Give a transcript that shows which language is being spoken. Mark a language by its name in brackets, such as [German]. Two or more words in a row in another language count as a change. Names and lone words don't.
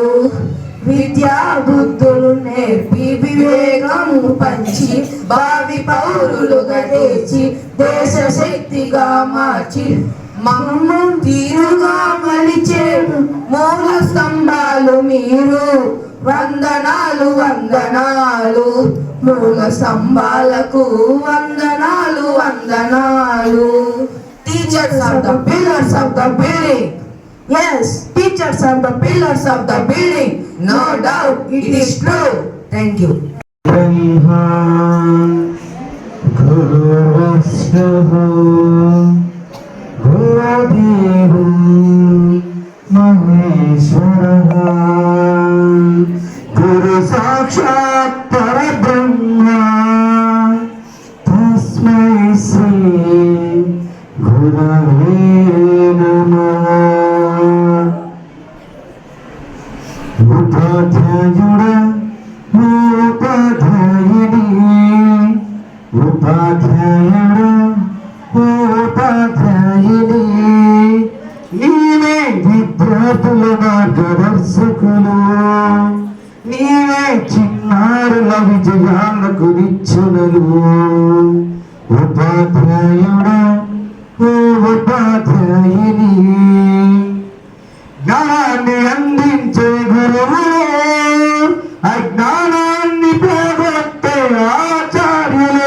[Telugu] విద్యా బుద్ధులు నేర్పి వివేకం పంచి భావి పౌరులుగా తెచ్చి దేశ శక్తిగా మార్చి మమ్ము తీరుగా మలిచే మూల స్తంభాలు మీరు. వందనాలు, వందనాలు, మూల స్తంభాలకు వందనాలు, వందనాలు. [English] Teachers are the pillars of the building. Yes, teachers are the pillars of the building. No doubt, it is true. Thank you. [Sanskrit] गुरु साक्षात् परब्रह्म तस्मै श्री गुरवे नमः. [Telugu] ఉపాధ్యాయుడా ఉపాధ్యాయిని, ఉపాధ్యాయుడా ఉపాధ్యాయిని, నీవే విద్యార్థుల మార్గదర్శకులు, నీవే చిన్నారుల విజయాలకు నిచ్చెనలు. ఉపాధ్యాయుడా ఉపాధ్యాయుని, జ్ఞానాన్ని అందించే గురువు, అజ్ఞానాన్ని పోగొట్టే ఆచార్యులు.